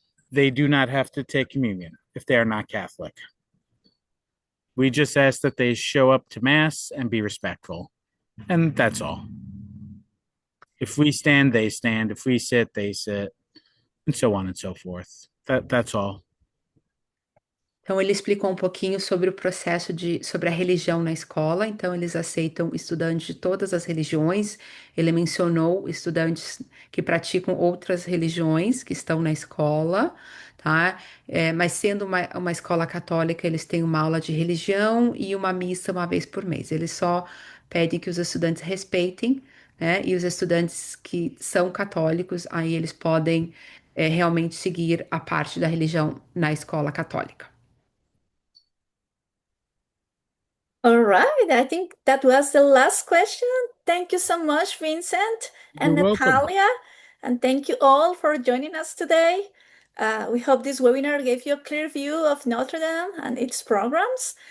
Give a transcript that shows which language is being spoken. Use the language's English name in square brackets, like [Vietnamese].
[English] They do not have to take communion if they are not Catholic. We just ask that they show up to mass and be respectful, and that's all. If we stand, they stand. If we sit, they sit, and so on and so forth. That's all. [Portuguese] Então, ele explicou um pouquinho sobre o processo sobre a religião na escola. Então, eles aceitam estudantes de todas as religiões. Ele mencionou estudantes que praticam outras religiões que estão na escola, tá? Mas sendo uma escola católica, eles têm uma aula de religião e uma missa uma vez por mês. Eles só pedem que os estudantes respeitem, né? E os estudantes que são católicos, aí eles podem, realmente seguir a parte da religião na escola católica. [English] All right, I think that was the last question. Thank you so much, Vincent and You're welcome. Natalia, and thank you all for joining us today. We hope this webinar gave you a clear view of Notre Dame and its programs.